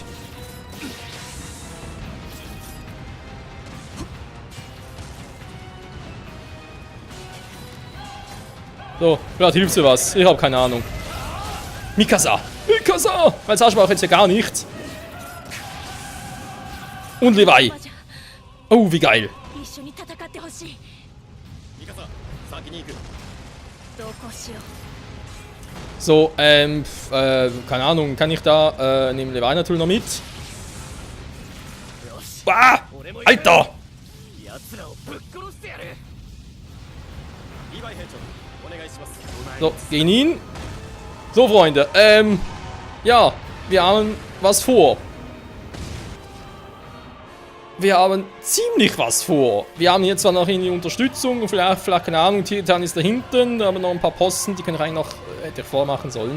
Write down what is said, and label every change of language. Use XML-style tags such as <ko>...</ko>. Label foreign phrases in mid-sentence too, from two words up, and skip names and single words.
<de>So, vielleicht hilft dir was. Ich habe keine Ahnung. Mikasa! Mikasa! Als Arschbauch jetzt ja gar nichts. Und Levi. Oh, wie geil.</de> <ja>一緒に戦ってほしい。ミカサ先に行く。同行しよう。</ja> <de>So, keine Ahnung, kann ich da, nehmen Levi natürlich noch mit? Ah! Alter!</de> <ja>奴らをぶっ殺してやる。リヴァイ兵長、お願いします。</ja> <de>So, gegen ihn. So, Freunde, ja, wir haben was vor. Wir haben ziemlich was vor. Wir haben hier zwar noch irgendwie Unterstützung, vielleicht keine Ahnung, Titan ist da hinten, da haben wir noch ein paar Posten, die können wir eigentlich noch, hätte ich vormachen sollen.</de>